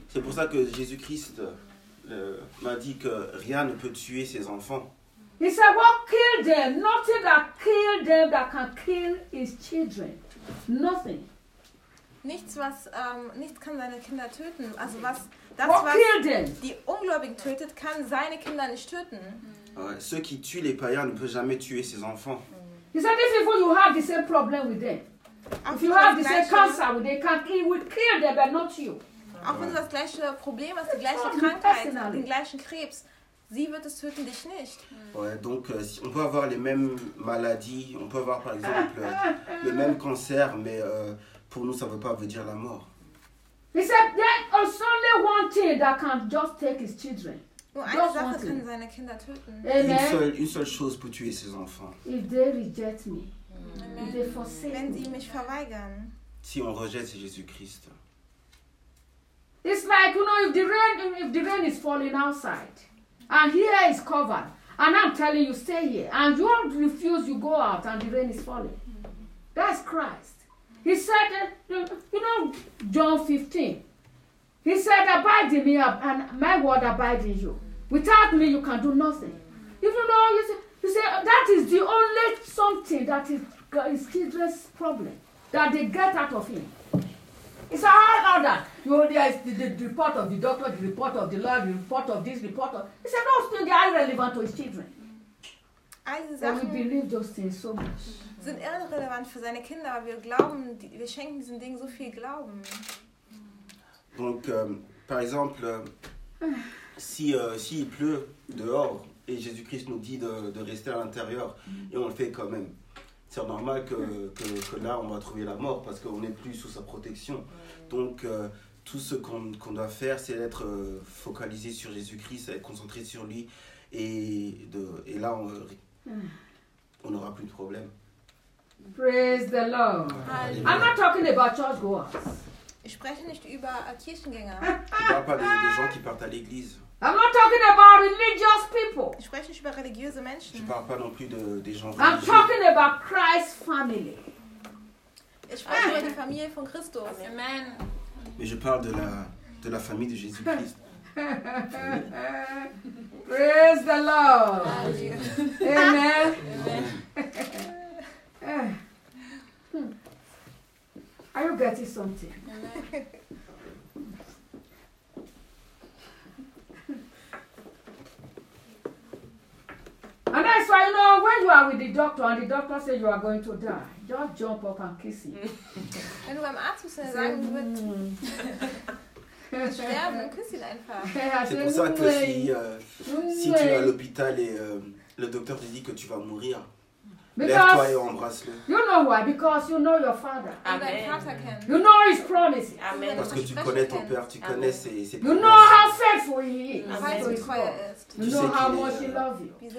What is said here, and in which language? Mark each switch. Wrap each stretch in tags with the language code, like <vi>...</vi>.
<fr>C'est pour ça que Jésus-Christ m'a dit que rien ne peut tuer ses enfants.</fr> <en>He said, what killed them? Nothing that killed them that can kill his children. Nothing.</en> <de>Nichts was nichts kann seine Kinder töten. Also was das what was</de> <en>killed them?</en> <de>Die Ungläubigen tötet, kann seine Kinder nicht töten.</de> <fr>Ceux qui tuent les païens ne peuvent jamais tuer ses enfants.</fr> <en>He said, if even you have the same problem with them, if you have the same cancer with them, it will kill them, but not you.</en> <de>Auch wenn du das gleiche Problem hast, die gleiche Krankheit, den gleichen Krebs, Sie wird es töten, dich nicht.</de> <fr>Ouais, donc on peut avoir les mêmes maladies, on peut avoir par exemple le même cancer, mais pour nous ça ne veut pas veut dire la mort.</fr> <en>He said there is only one thing that can just take his children.</en> <de>Seine Kinder töten.</de> <fr>Une seule chose peut tuer ses enfants.</fr> <en>If they reject me. If they forsake</en> <de>me. Wenn sie mich verweigern.</de> <fr>Si on rejette Jésus-Christ.</fr> <en>It's like, you know, if the rain is falling outside and here is covered and I'm telling you stay here and you don't refuse, you go out and the rain is falling. That's Christ. He said, you know, John 15. He said, abide in me and my word abide in you. Without me, you can do nothing. Even though you say, that is the only something that is his children's problem, that they get out of him. It's all other. You know, there is the report of the doctor, the report of the lawyer, the report of this, the report of... He said, those things, they are irrelevant to his children. And we believe those things so much.</en> <de>Sind irrelevant für seine Kinder. Wir glauben, wir schenken diesen Dingen so viel Glauben.</de> <fr>Donc, par exemple, si il pleut dehors et Jésus-Christ nous dit de rester à l'intérieur et on le fait quand même, c'est normal que là, on va trouver la mort parce qu'on n'est plus sous sa protection. Donc, tout ce qu'on doit faire, c'est d'être focalisé sur Jésus-Christ, être concentré sur lui et là, on n'aura plus de problème.</fr> <en>Praise the Lord. Hallelujah. I'm not talking about church goers.</en> <de>Ich spreche nicht über Kirchengänger.</de> <fr>Ich parle des gens qui partent à l'église.</fr> <en>I'm not talking about religious people.</en> <de>Ich spreche nicht über religiöse Menschen.</de> <fr>Je parle pas non plus des gens religieux.</fr> <en>I'm talking about Christ's family.</en> <de>Ich spreche über die Familie von Christus.</de> <en>Amen.</en> <fr>Mais je parle de la famille de Jésus-Christ.</fr> <en>Praise the Lord. Amen. Amen. Are you getting something? And that's why, you know, when you are with the doctor and the doctor says you are going to die, just jump up and kiss him.</en> <de>Wenn du beim Arzt bist, dann sagen du wird sterben, küss ihn einfach.</de> <fr>C'est pour ça que si tu es à l'hôpital et le docteur te dit que tu vas mourir,</fr> <en>because you know why? Because you know your father. Amen. You know his promises. Amen.</en> <fr>Parce que tu connais ton père, tu connais ses promesses.</fr> <en>You know how faithful he is. Amen. You know how much he loves you.</en>